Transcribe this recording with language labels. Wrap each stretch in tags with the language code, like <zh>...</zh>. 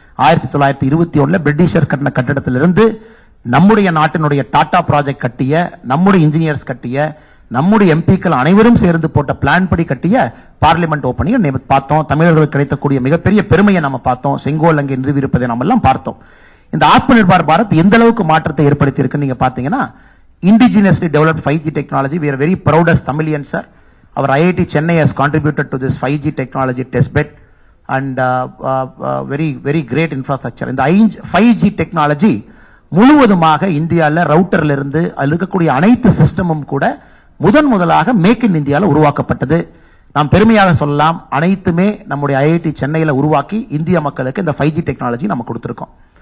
<ta>1921 Britisher கட்டின கட்டடத்திலிருந்து நம்முடைய நாட்டினுடைய டாடா ப்ராஜெக்ட் கட்டிய, நம்முடைய இன்ஜினியர்ஸ் கட்டிய, நம்முடைய எம்பிக்கள் அனைவரும் சேர்ந்து போட்ட பிளான் படி கட்டிய பார்லிமெண்ட் ஓபனிங் பார்த்தோம். தமிழர்களுக்கு கிடைக்கக்கூடிய மிகப்பெரிய பெருமையை நம்ம பார்த்தோம். செங்கோல் அங்கே நிறுவியிருப்பதை நம்ம எல்லாம் பார்த்தோம். இந்த ஆத்ம நிர்பார் பாரத் எந்த அளவுக்கு மாற்றத்தை ஏற்படுத்தி இருக்கு நீங்க பாத்தீங்கன்னா,</ta> <en>Indigenously developed 5G technology. We are very proud as Tamilians, sir. Our IIT Chennai has contributed to this 5G technology testbed and very great infrastructure.</en> <ta>இந்த 5G டெக்னாலஜி முழுவதுமாக இந்தியாவில் ரவுட்டர்ல இருந்து அதில் இருக்கக்கூடிய அனைத்து சிஸ்டமும் கூட முதலாக மேக் இன் இந்தியாவில் உருவாக்கப்பட்டது. நாம் பெருமையாக சொல்லலாம், அனைத்துமே நம்முடைய IIT சென்னையில் உருவாக்கி இந்திய மக்களுக்கு இந்த 5G டெக்னாலஜி நம்ம கொடுத்திருக்கோம்.</ta>